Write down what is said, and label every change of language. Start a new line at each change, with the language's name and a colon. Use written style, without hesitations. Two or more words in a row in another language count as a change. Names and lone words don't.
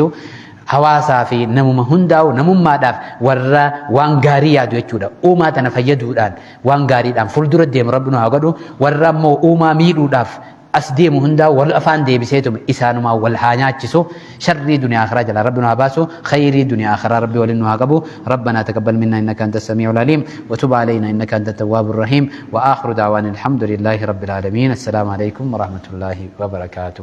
Oromo: Hawaasaa fi namuma hundaa'u namummaadhaaf warra waan gaarii yaadu jechuudha. Uumaa tana fayyaduudhaan waan gaariidhaan fuuldura deemu rabbi nu haa godhu. Warra ammoo uumaa miidhuudhaaf as deemu hundaa'u wal afaan deebiseetuma isaanumaa wal haa nyaachisu. Sharrii duniyaa akhiraa jala rabbi nu haa baasu. Khayrii duniyaa akhiraa rabbi waliin nu haa qabu.
Arabic: ربنا تقبل منا إنك أنت السميع العليم وتب علينا إنك أنت التواب الرحيم وآخر دعوانا الحمد لله رب العالمين. السلام عليكم ورحمة الله وبركاته.